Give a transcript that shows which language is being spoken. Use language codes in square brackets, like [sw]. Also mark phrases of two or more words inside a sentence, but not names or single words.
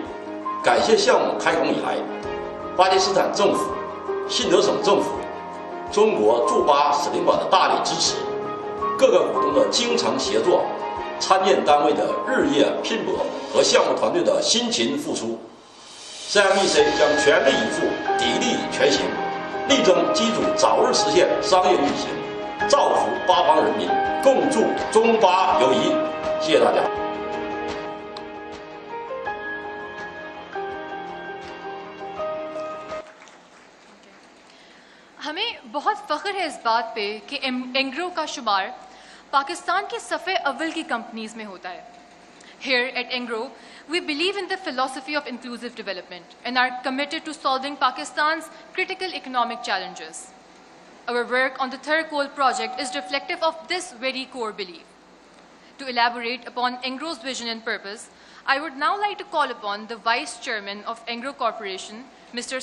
[zh] 感谢项目开工以来，巴基斯坦政府、信德省政府、中国驻巴使领馆的大力支持，各个股东的精诚协作，参建单位的日夜拼搏和项目团队的辛勤付出。CMEC 将全力以赴、砥砺前行，力争机组早日实现商业运行，造福巴方人民，共筑中巴友谊。谢谢大家。 [ur] ہمیں بہت فخر ہے اس بات پہ کہ اینگرو کا شمار پاکستان کے صفِ اول کی کمپنیز میں ہوتا ہے. [en] Here at Engro, we believe in the philosophy of inclusive development and are committed to solving Pakistan's critical economic challenges. Our work on the Thar coal project is reflective of this very core belief. To elaborate upon Engro's vision and purpose, I would now like to call upon the Vice Chairman of Engro Corporation, Mr.